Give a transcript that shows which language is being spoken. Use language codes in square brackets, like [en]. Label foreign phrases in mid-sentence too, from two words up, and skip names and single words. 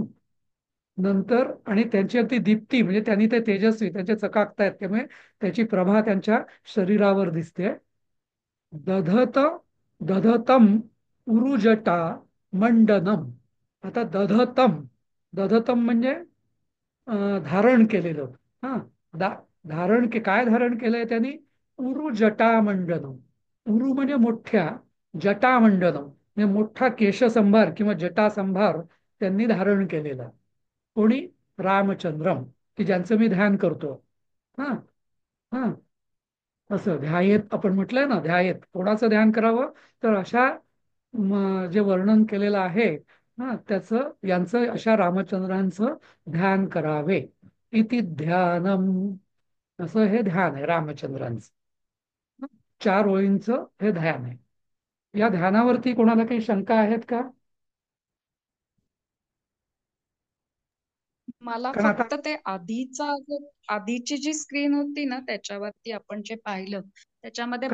[mr] नंतर आणि त्यांची अगदी दीप्ती म्हणजे त्यांनी ते तेजस्वी, त्यांचे चकाकतायत, त्यामुळे त्याची प्रभा त्यांच्या शरीरावर दिसते. [sa] दधत दधतम उरुजटा मंडनम. [mr] आता दधतम, दधतम म्हणजे धारण केलेलं. हा, दा काय धारण केलंय त्यांनी? [sa] उरु जटामंडनम. [mr] उरु म्हणजे मोठ्या, जटामंडनम म्हणजे मोठा केशसंभार किंवा जटासंभार त्यांनी धारण केलेला. कोणी? रामचंद्रम, की ज्यांचं मी ध्यान करतो. हा. हा, असं ध्यायेत आपण म्हटलंय ना, ध्यायेत. कोणाचं ध्यान करावं? तर अशा जे वर्णन केलेलं आहे, हा, त्याचं, यांचं, अशा रामचंद्रांचं ध्यान करावे. [sa] इति ध्यानम. [mr] असं हे ध्यान आहे रामचंद्रांचं. 4 ओळींचं हे ध्यान आहे. या ध्यानावरती कोणाला काही शंका आहेत का? मला कारण आता फक्त ते आधीची जी स्क्रीन होती ना त्याच्यावरती आपण जे पाहिलं त्याच्यामध्ये